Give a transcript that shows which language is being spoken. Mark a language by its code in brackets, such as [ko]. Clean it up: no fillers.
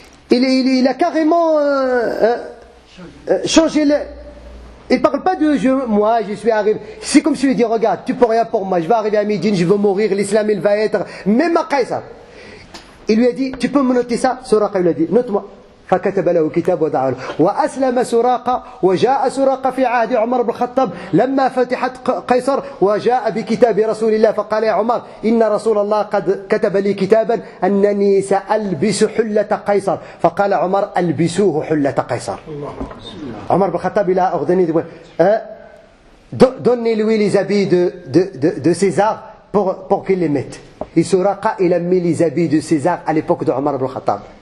[fr] Il a carrément changé le... Il ne parle pas de moi, je suis arrivé. C'est comme si il dit, regarde, tu peux rien pour moi, je vais arriver à Médine, je vais mourir, l'islam il va être, même à Qaysar. Il lui a dit, tu peux me noter ça? Suraqa lui a dit, note-moi. [ar] فكتب له كتاب ودعا له وأسلم سراقة وجاء سراقة في عهد عمر بن الخطاب لما فتحت قيصر وجاء بكتاب رسول الله فقال يا عمر إن رسول الله قد كتب لي كتابا أنني سألبس حلة قيصر فقال عمر ألبسوه حلة قيصر. [fr] عمر بن الخطاب il a ordonné donnez-lui les habits de César pour qu'il les mette. Et Suraqa il a mis les habits de César à l'époque de Omar ibn Khattab.